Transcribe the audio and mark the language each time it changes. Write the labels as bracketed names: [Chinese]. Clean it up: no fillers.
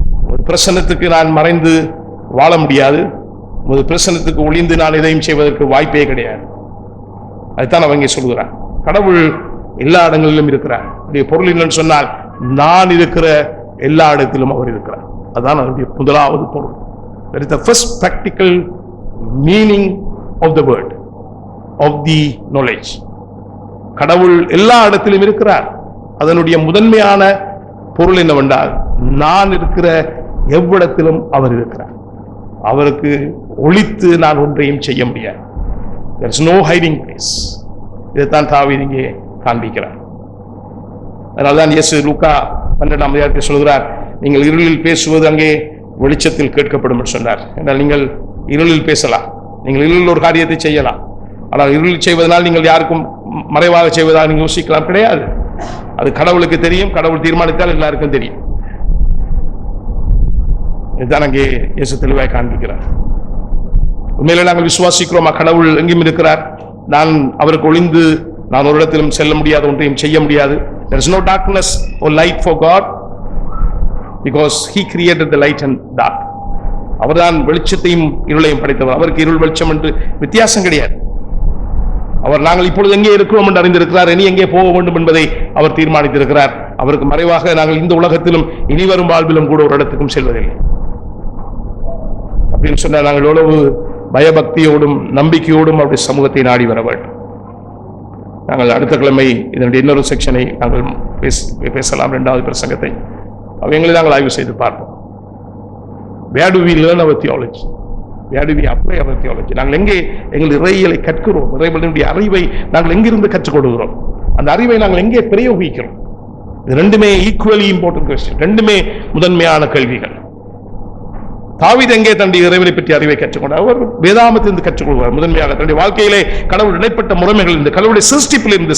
[Tamil] ஒரு பிரசன்னத்துக்கு நான் மறைந்து வாழ முடியாது. ஒரு பிரசன்னத்துக்கு ஒளிந்து நான் எதையும் செய்வதற்கு வாய்ப்பே கிடையாது. அதுதான் அவங்க சொல்கிறார். கடவுள் எல்லா இடங்களிலும் இருக்கிறார். பொருள் என்னன்னு சொன்னால், நான் இருக்கிற எல்லா இடத்திலும் அவர் இருக்கிறார். அதுதான் அதனுடைய முதலாவது பொருள். [English] That is the first practical meaning of the word, of the knowledge. [Tamil] கடவுள் எல்லா இடத்திலும் இருக்கிறார். அதனுடைய முதன்மையான பொருள் என்னவென்றால், நான் இருக்கிற எவ்விடத்திலும் அவர் இருக்கிறார். அவருக்கு ஒளித்து நான் ஒன்றையும் செய்ய முடியாது. [English] There is no hiding place. [Tamil] இதைத்தான் தாவீது இங்கே காண்பிக்கிறார். அதனால்தான் இயேசு லூக்கா 12ஆம் அதிகாரத்தில் சொல்கிறார், நீங்கள் இருளில் பேசுவது அங்கே வெளிச்சத்தில் கேட்கப்படும் என்று சொன்னார். என்றால் நீங்கள் இருளில் பேசலாம், நீங்கள் இருளில் ஒரு காரியத்தை செய்யலாம். ஆனால் இருளில் செய்வதனால் நீங்கள் யாருக்கும் மறைவாக செய்வதாக நீங்கள் யோசிக்கலாம், கிடையாது. அது கடவுளுக்கு தெரியும். கடவுள் தீர்மானித்தால் எல்லாருக்கும் தெரியும். இதுதான் அங்கே இயேசு தெளிவாய் காண்பிக்கிறார். உண்மையிலே நாங்கள் விசுவாசிக்கிறோமா, கடவுள் எங்கேயும் இருக்கிறார், நான் அவருக்கு ஒளிந்து நான் ஒரு இடத்திலும் செல்ல முடியாது, ஒன்றையும் செய்ய முடியாது. [English] There is no darkness or light for God, because he created the light and dark. [Tamil] அவர்தான் வெளிச்சத்தையும் இருளையும் படைத்தவர். அவருக்கு இருள் வெளிச்சம் என்று வித்தியாசம் கிடையாது. அவர் நாங்கள் இப்பொழுது எங்கே இருக்கிறோம் என்று அறிந்திருக்கிறார். இனி எங்கே போக வேண்டும் என்பதை அவர் தீர்மானித்திருக்கிறார். அவருக்கு மறைவாக நாங்கள் இந்த உலகத்திலும் இனி வரும் வாழ்விலும் கூட ஒரு இடத்துக்கும் செல்வதில்லை. அப்படின்னு சொன்னால் நாங்கள் எவ்வளவு பயபக்தியோடும் நம்பிக்கையோடும் அவருடைய சமூகத்தை நாடி வர வேண்டும். நாங்கள் அடுத்த கிழமை இதனுடைய இன்னொரு செக்ஷனை நாங்கள் பேசலாம், 2வது பிரசங்கத்தை. அவங்களை நாங்கள் ஆய்வு செய்து பார்ப்போம். [English] Where do we learn our theology? Where do we apply our theology? [Tamil] நாங்கள் எங்கே எங்கள் இறையியலை கற்கிறோம்? இறைவனுடைய அறிவை நாங்கள் எங்கிருந்து கற்றுக்கொள்கிறோம்? அந்த அறிவை நாங்கள் எங்கே பிரயோகிக்கிறோம்? இது ரெண்டுமே ஈக்குவலி இம்பார்ட்டன்ட் கொஸ்டின். ரெண்டுமே முதன்மையான கேள்விகள். தாவீது எங்கே தன்னுடைய இறைவனை பற்றி அறிவை கற்றுக்கொண்டார்? அவர் வேதாமத்திலிருந்து கற்றுக்கொள்வார். முதன்மையாக தன்னுடைய வாழ்க்கையிலே கடவுள் இடைப்பட்ட முறைமைகள் இருந்து, கடவுளுடைய சிருஷ்டிப்பில் இருந்து.